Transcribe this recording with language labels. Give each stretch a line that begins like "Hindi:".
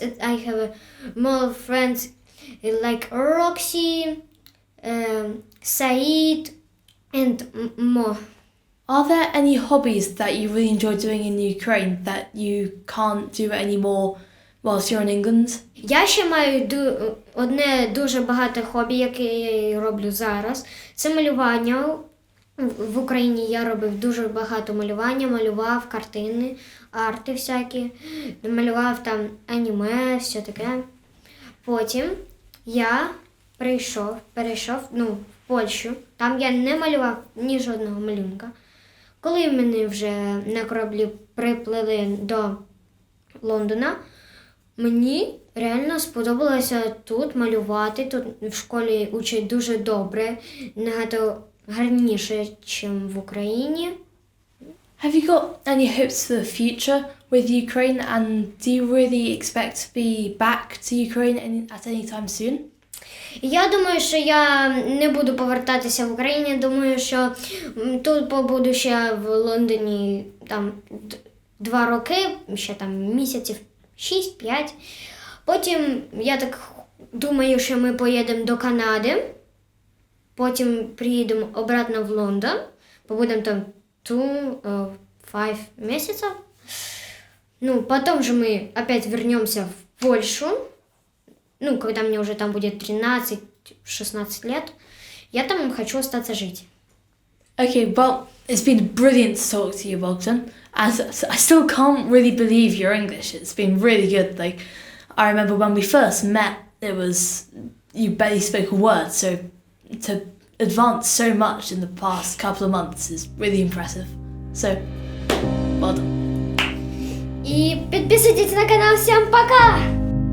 English: And I have more friends like Roxy, Said, and more. Are there any hobbies that you really enjoy doing in Ukraine that you can't do anymore whilst you're in England?
Ukrainian: Я ще маю одне дуже багате хобі, яке я роблю зараз. Це малювання. В Україні я робив дуже багато малювання, малював картини, арти всякі, малював там аніме, все таке. Потім я перейшов в Польщу, там я не малював ні жодного малюнка. Коли мене вже на кораблі приплили до Лондона, мені реально сподобалося тут малювати, тут в школі учать дуже добре, набагато гарніше, ніж в Україні.
English: Have you got any hopes for the future with Ukraine, and do you really expect to be back to Ukraine at any time soon?
Ukrainian: Я думаю, що я не буду повертатися в Україну. Думаю, що тут побуду ще в Лондоні там 2 роки, ще там місяців 6-5. Потім я так думаю, що ми поїдемо до Канади. Потім приїдемо обратно в Лондон. Побудемо там 2-5 місяців.
Russian: Потом же мы опять вернемся в Польшу. Когда мне уже там будет 13-16 лет. Я там хочу остаться жить.
English: Okay, well, it's been brilliant to talk to you, Bogdan. And I still can't really believe your English. It's been really good. Like, I remember when we first met, you barely spoke a word. So to advance so much in the past couple of months is really impressive. So, well done. И подписывайтесь на канал. Всем пока!